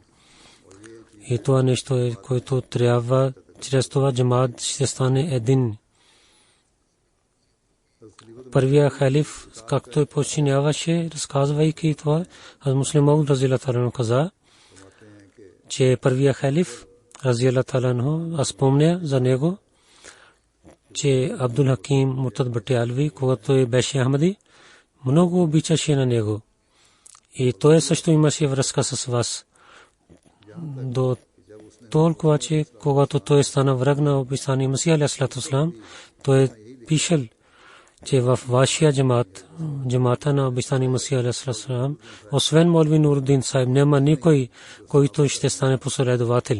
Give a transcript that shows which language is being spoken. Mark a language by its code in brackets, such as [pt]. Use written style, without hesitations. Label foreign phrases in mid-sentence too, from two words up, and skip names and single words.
[bg] И това нещо е, което трябва, чрез това джамат ще стане един. Първия халиф, както починяваше, разказвайки това, Муслим Мауд [ar] رضي الله تعالى [bg] каза, че първия халиф [ar] رضي الله تعالى عنه, [bg] аз спомня за него, че Абдул Хаким Муртад Батиалви, когато беше Ахмади, много обичаше на него. И той също имаше връзка с вас. До толкова, че когато той стана враг на обещания Масих [ar] عليه الصلاة والسلام, [bg] той пишел, че в вашия джамата на обещания Масих [ar] عليه الصلاة والسلام, [bg] освен Молви Нуруддин Сайб, няма никой, който ще стане последовател.